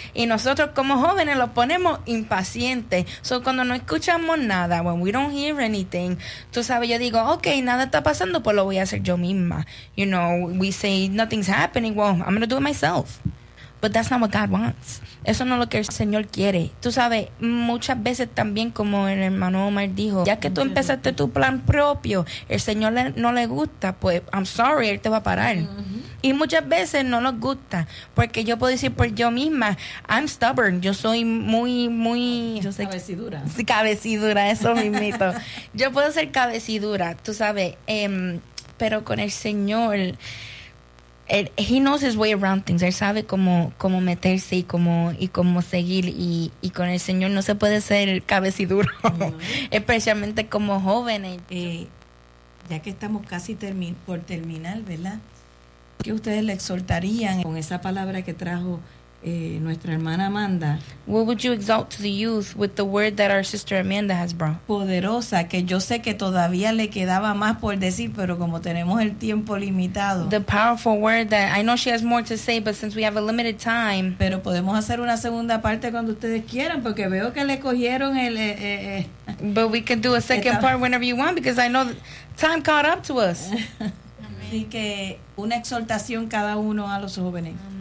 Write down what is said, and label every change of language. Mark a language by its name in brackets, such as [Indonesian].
[Spanish] Y nosotros como jóvenes los ponemos impacientes. So cuando no escuchamos nada, [English] when we don't hear anything, [Spanish] tú sabes, yo digo, okay, nada está pasando, pues lo voy a hacer yo misma. [English] You know, we say nothing's happening. Well, I'm gonna do it myself. But that's not what God wants. [Spanish] Eso no es lo que el Señor quiere. Tú sabes, muchas veces también, como el hermano Omar dijo, ya que tú empezaste tu plan propio, el Señor no le gusta, pues, [English] I'm sorry, [Spanish] Él te va a parar. Y muchas veces no nos gusta, porque yo puedo decir por yo misma, [English] I'm stubborn, [Spanish] yo soy muy, muy... Yo sé, cabecidura. Sí, cabecidura, eso mismito. Yo puedo ser cabecidura, tú sabes, pero con el Señor... [English] He knows his way around things. [Spanish] Él sabe cómo meterse y cómo seguir. Y con el Señor no se puede ser cabeciduro, especialmente como jóvenes. Ya que estamos casi por terminar, ¿verdad? ¿Qué ustedes le exhortarían con esa palabra que trajo nuestra hermana Amanda? [English] What would you exalt to the youth with the word that our sister Amanda has brought? [Spanish] Poderosa, que yo sé que todavía le quedaba más por decir, pero como tenemos el tiempo limitado. [English] The powerful word that I know she has more to say, but since we have a limited time. [Spanish] Pero podemos hacer una segunda parte cuando ustedes quieran, porque veo que le cogieron el. [English] But we can do a second part whenever you want, because I know time caught up to us. [Spanish] Así que una exhortación cada uno a los jóvenes.